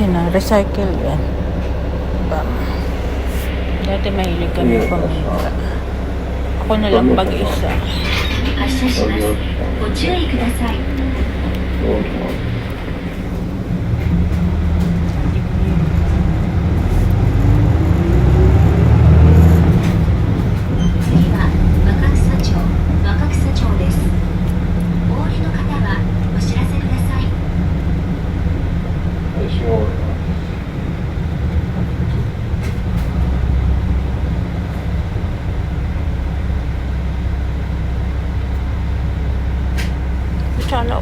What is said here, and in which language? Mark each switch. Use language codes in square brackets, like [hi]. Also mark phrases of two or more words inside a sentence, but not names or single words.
[tl] recycle yan. Dati mahilig kami pamilya. Ako na lang mag-isa. [ja] 発車します。ご注意ください。次は若草町、若草町です。お降りの方はお知らせください。 [tl] Tsalo.